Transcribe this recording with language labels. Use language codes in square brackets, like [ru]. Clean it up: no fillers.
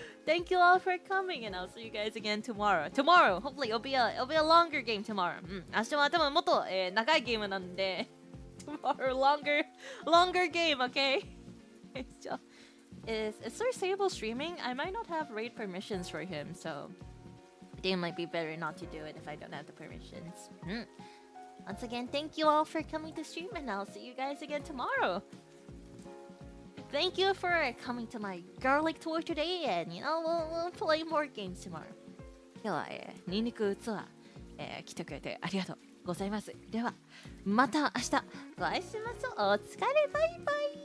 [en] Thank you all for coming, and I'll see you guys again tomorrow. Tomorrow, hopefully it'll be a longer game tomorrow. [ja] 明日は多分もっと、長いゲームなんで [en] tomorrow longer game, okay? So, is Sir Sable streaming? I might not have raid permissions for him, so I think it might be better not to do it if I don't have the permissions. Once again, thank you all for coming to stream, and I'll see you guys again tomorrow. Thank you for coming to my garlic tour today, and we'll play more games tomorrow. [ja] 今日は、ニンニクツアー、来てくれてありがとうございます。では、また明日お会いしましょう。お疲れ、バイバイ。